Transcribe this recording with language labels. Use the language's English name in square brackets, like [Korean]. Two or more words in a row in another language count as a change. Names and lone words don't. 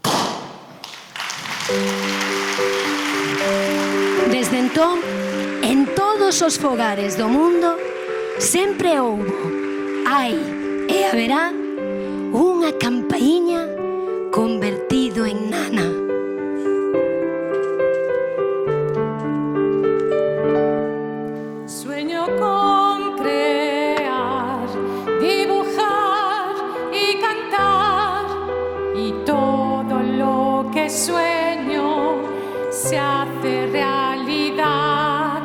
[Galician] Desde entón, en todos os fogares do mundo, sempre houbo, hai e haberá unha campaíña convertido en nana. [Spanish] Sueño con crear, dibujar y cantar, y todo lo que sueño se hace realidad.